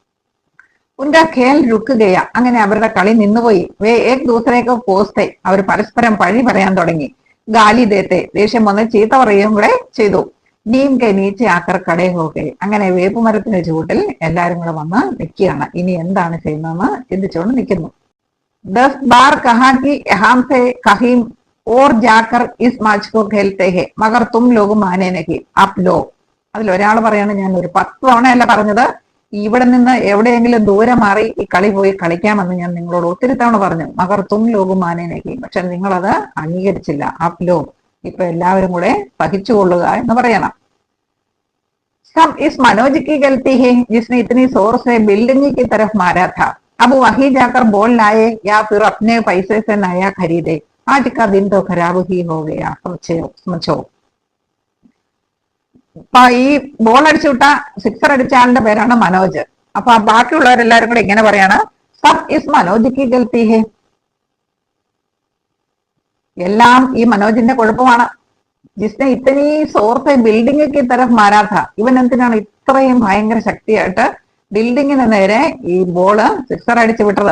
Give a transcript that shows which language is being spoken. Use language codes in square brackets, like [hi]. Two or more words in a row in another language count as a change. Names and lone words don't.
[hi] उनका खेल रुक गया, [ml] അങ്ങനെ അവരുടെ കളി നിന്നുപോയി. [hi] वे एक दूसरेक पोसते, [ml] അവർ പരസ്പരം പഴി പറയാൻ തുടങ്ങി. [hi] गाली देते, [ml] ദേഷ്യം വന്ന് ചീത്ത പറയുകയും കൂടെ ചെയ്തു. [hi] नीम के नीचे आकर खड़े होके, [ml] അങ്ങനെ വേപ്പുമരത്തിന്റെ ചുവട്ടിൽ എല്ലാരും കൂടെ വന്ന് നിൽക്കുകയാണ്. ഇനി എന്താണ് ചെയ്യുന്നതെന്ന് ചിന്തിച്ചുകൊണ്ട് നിൽക്കുന്നു. [hi] 10 बार कहा कि यहाँ से कहीं और जाकर इस मैच को खेलते हैं मगर तुम लोग माने नहीं आप लोग. [ml] അതിൽ ഒരാൾ പറയാണ്, ഞാൻ ഒരു 10 തവണയല്ല പറഞ്ഞത്, ഇവിടെ നിന്ന് എവിടെയെങ്കിലും ദൂരെ മാറി ഈ കളി പോയി കളിക്കാമെന്ന് ഞാൻ നിങ്ങളോട് ഒത്തിരി തവണ പറഞ്ഞു. [hi] मगर तुम लोगम मानेनेक, [ml] പക്ഷെ നിങ്ങളത് അംഗീകരിച്ചില്ല. [hi] आप लोग, [ml] ഇപ്പൊ എല്ലാവരും കൂടെ സഹിച്ചുകൊള്ളുക എന്ന് പറയണം. [hi] सब इस मनोज की गलती है जिसने इतनी जोर से बिल्डिंग की तरफ मारा था. अब वहीं जाकर बॉल लाए या फिर अपने पैसे से नया खरीदे. आज का दिन तो खराब ही हो गया. समझो. [ml] അപ്പൊ ഈ ബോൾ അടിച്ചു വിട്ട, സിക്സർ അടിച്ച ആളുടെ പേരാണ് മനോജ്. അപ്പൊ ബാക്കിയുള്ളവരെല്ലാരും കൂടെ ഇങ്ങനെ പറയാണ്, [hi] सब इस मनोज की गलती है, [ml] എല്ലാം ഈ മനോജിന്റെ കുഴപ്പമാണ്. [hi] जिसने इतनी ज़ोरसे बिल्डिंग तरफ माराथा, [ml] ഇവൻ എന്തിനാണ് ഇത്രയും ഭയങ്കര ശക്തിയായിട്ട് ബിൽഡിങ്ങിന് നേരെ ഈ ബോള് സിക്സർ അടിച്ചു വിട്ടത്?